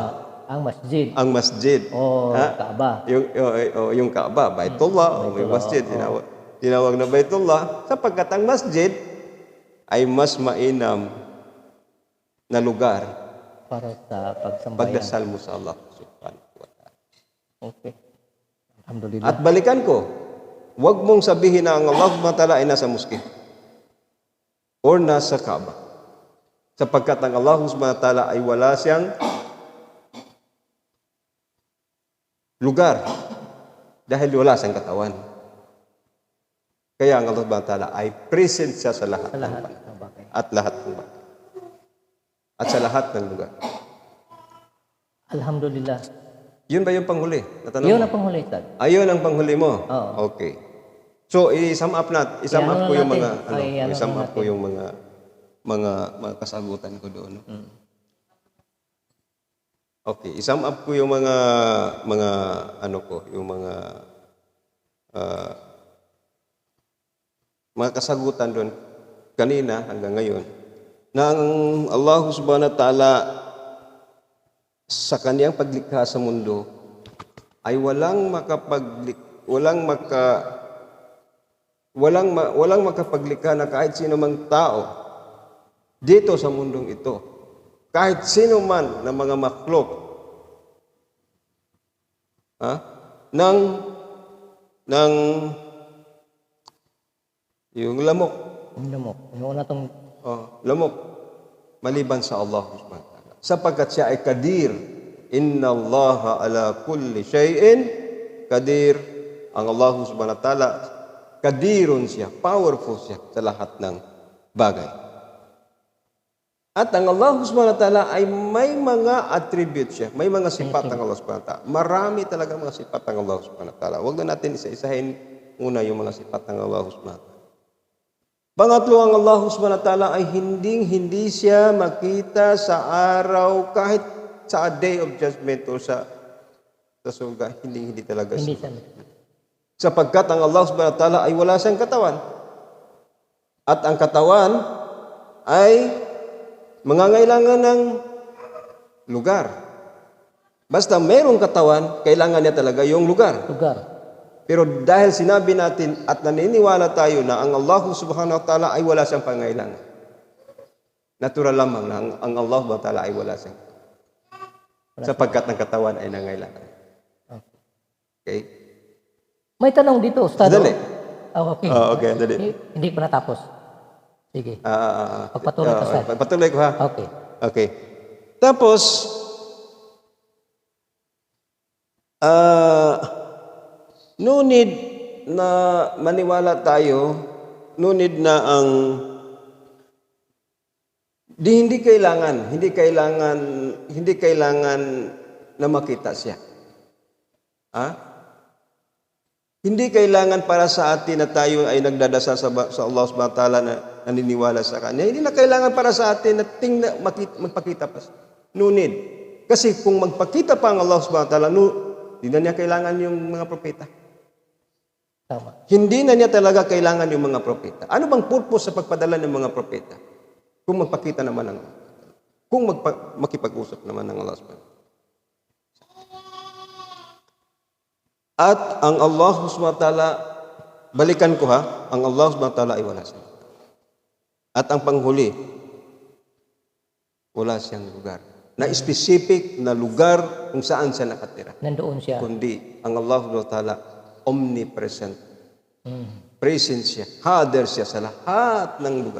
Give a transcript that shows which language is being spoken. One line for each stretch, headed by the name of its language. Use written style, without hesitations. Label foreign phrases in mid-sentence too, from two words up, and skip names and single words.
Filipino: Ang masjid. ang masjid? O Ha? Kaaba. Yung Kaaba, Baitullah, o may masjid, tinawag na Baitullah, sapagkat ang masjid ay mas mainam na lugar Para sa pagsambayan. pagdasal mo sa Allah
Arabic: سبحانه وتعالى.
Filipino: Okay. Alhamdulillah. At balikan ko, huwag mong sabihin na ang Allah
Arabic: سبحانه وتعالى
Filipino: ay nasa muski or nasa Kaaba. Sapagkat ang Allah
Arabic: سبحانه وتعالى
Filipino: ay wala siyang lugar dahil wala siyang katawan. Kaya ang Allah
Arabic: سبحانه وتعالى
Filipino: ay present siya sa lahat, Sa lahat ng ng bagay. at lahat ng bagay. At sa lahat ng lugar. Alhamdulillah. Yun ba yung panghuli? Natanong Yun mo? ang panghuli, Tad. Ayun ang panghuli mo? Oo. Okay. So, i-
English: sum up
Filipino: I-ano ko yung natin. mga I-ano natin. yung mga kasagutan ko doon. No? Okay, i-
English: sum up
Filipino: ko yung mga mga kasagutan doon kanina hanggang ngayon na ang Allah
Arabic: سبحانه وتعالى
Filipino: sa kaniyang paglikha sa mundo ay walang makapaglikha na kahit sino mang tao dito sa mundong ito. Kahit sino man na mga makhluk ng yung lamok. Yung una tong Lamok. Maliban sa Allah
Arabic: سبحانه وتعالى.
Filipino: Sapagkat siya ay kadir.
Arabic: إن الله على كل شيء قدير.
Filipino: Ang Allah
Arabic: سبحانه وتعالى,
Filipino: kadirun siya, powerful siya sa lahat ng bagay. At ang Allah
Arabic: سبحانه وتعالى
Filipino: ay may mga attributes siya, may mga sifat ng Allah
Arabic: سبحانه وتعالى.
Filipino: Marami talaga mga sifat ng Allah
Arabic: سبحانه وتعالى.
Filipino: Huwag na natin isa-isahin muna yung mga sifat ng Allah
Arabic: سبحانه وتعالى.
Filipino: Pangatlo, ang Allah
Arabic: سبحانه وتعالى
Filipino: ay hindi siya makita sa araw, kahit sa
English: day of judgment
Filipino: o sa surga, hindi talaga Hindi siya. siya. Sapagkat ang Allah
Arabic: سبحانه وتعالى
Filipino: ay wala siyang katawan. At ang katawan ay mangangailangan ng lugar. Basta mayroong katawan, kailangan niya talaga yung lugar. Pero dahil sinabi natin at naniniwala tayo na ang Allah
Arabic: سبحانه وتعالى
Filipino: ay wala siyang pangailangan. Natural lamang na ang Allah
Arabic: سبحانه وتعالى
Filipino: ay wala siyang. Sapagkat ang katawan ay nangailangan. Okay? May tanong dito, Ustad. Dali. Okay. Okay, dali. Hindi pa natapos. Sige. Pagpatuloy ka, Ustad. Pagpatuloy ko ha. Okay. Okay. Tapos,
English: no need
Filipino: na maniwala tayo,
English: no need
Filipino: na hindi kailangan na makita siya. Hindi kailangan para sa atin na tayo ay nagdadasal sa Allah
Arabic: سبحانه وتعالى
Filipino: na naniniwala sa Kanya. Hindi na kailangan para sa atin na magpakita pa.
English: No need.
Filipino: Kasi kung magpakita pa ang Allah
Arabic: سبحانه وتعالى,
Filipino: hindi na niya kailangan yung mga propeta. Tama. Hindi na niya talaga kailangan yung mga propeta. Ano bang purpose sa pagpadala ng mga propeta? Kung magpakita naman ng kung makipag-usap naman ng Allah
Arabic: سبحانه وتعالى.
Filipino: At ang Allah
Arabic: سبحانه وتعالى,
Filipino: balikan ko ha, ang Allah
Arabic: سبحانه وتعالى
Filipino: ay wala siya. At ang panghuli, wala siyang lugar. Na specific na lugar kung saan siya nakatira. Nandoon siya. Kundi ang Allah
Arabic: سبحانه وتعالى
Filipino: omnipresent. Present siya. Hadir siya sa lahat ng lugar.